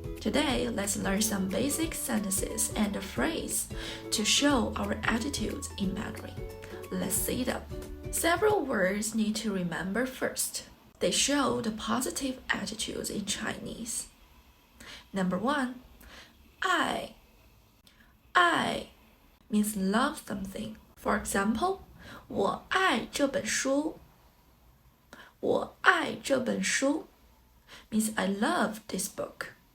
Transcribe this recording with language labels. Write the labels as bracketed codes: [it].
[en] Today, let's learn some basic sentences and a phrase to show our attitudes in Mandarin. Let's see them. Several words need to remember first. They show the positive attitudes in Chinese. Number 1, I means love something. For example, [zh] 我爱这本书。我爱这本书 [en] means I love this book.